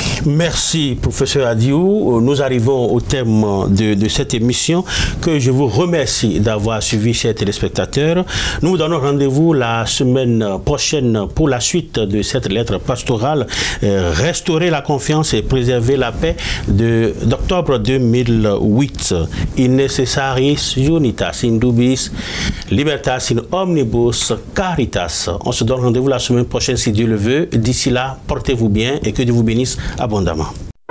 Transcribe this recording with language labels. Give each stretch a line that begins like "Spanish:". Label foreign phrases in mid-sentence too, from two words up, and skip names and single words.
French: Merci, professeur Adiou. Nous arrivons au terme de cette émission que je vous remercie d'avoir suivi, chers téléspectateurs. Nous vous donnons rendez-vous la semaine prochaine pour la suite de cette lettre pastorale Restaurer la confiance et préserver la paix d'octobre 2008.
Latin: In necessaris unitas in dubis, libertas in omnibus caritas.
French: On se donne rendez-vous la semaine prochaine si Dieu le veut. D'ici là, portez-vous bien et que Dieu vous bénisse abondamment.